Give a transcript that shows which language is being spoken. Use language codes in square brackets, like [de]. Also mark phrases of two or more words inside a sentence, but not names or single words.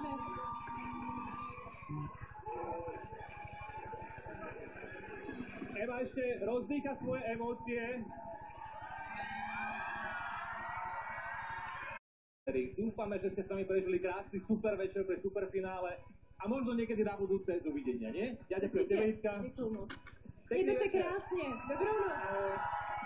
[sk] Ema, ešte rozdýcha svoje emócie. Dúfame, že ste s nami prežili krásny super večer pre superfinále a možno niekedy na budúce dovidenia, nie? Ja ďakujem tebe, Jitka. [cs] Děkuju moc. Mějte se krásně. Dobrou noc.